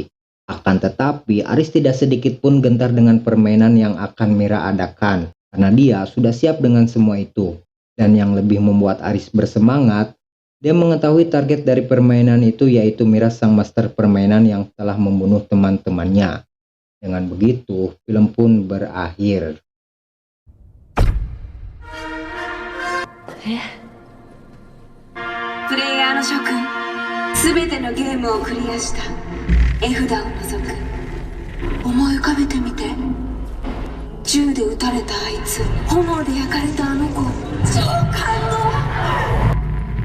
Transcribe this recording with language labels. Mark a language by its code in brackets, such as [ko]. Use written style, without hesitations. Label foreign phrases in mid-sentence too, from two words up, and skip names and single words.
[id] Akan tetapi, Aris tidak sedikit pun gentar dengan permainan yang akan Mira adakan. Karena dia sudah siap dengan semua itu. Dan yang lebih membuat Aris bersemangat, dia mengetahui target dari permainan itu yaitu Mira sang master permainan yang telah membunuh teman-temannya. Dengan begitu, film pun berakhir. [ja] プレイヤーの諸君、すべてのゲームをクリアした絵札を除く。思い浮かべてみて。銃で撃たれたあいつ、炎で焼かれたあの子、超感動。